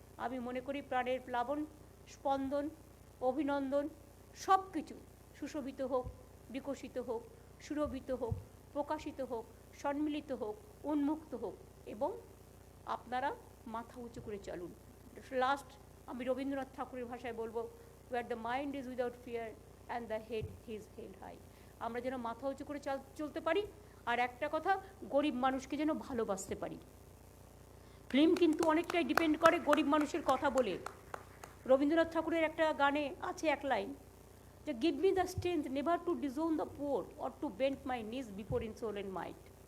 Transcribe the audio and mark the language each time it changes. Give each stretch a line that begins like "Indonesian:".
Bangla: আমি মনে করি প্রাণের প্লাবন, স্পন্দন, অভিনন্দন সব কিছু সুশোভিত হোক, বিকশিত হোক, সুরভিত হোক, প্রকাশিত হোক, সম্মিলিত হোক, উন্মুক্ত হোক এবং আপনারা মাথা উঁচু করে চলুন। লাস্ট আমি রবীন্দ্রনাথ ঠাকুরের ভাষায় বলবো,
English: where the mind is without fear and the head is held high।
Bangla: আমরা যেন মাথা উঁচু করে চলতে পারি, আর একটা কথা, গরিব মানুষকে যেন ভালোবাসতে পারি। ফিল্ম কিন্তু অনেকটাই ডিপেন্ড করে গরিব মানুষের কথা বলে। রবীন্দ্রনাথ ঠাকুরের একটা গানে আছে এক লাইন, যে
English: Give me the strength never to disown the poor or to bend my knees before insolent might.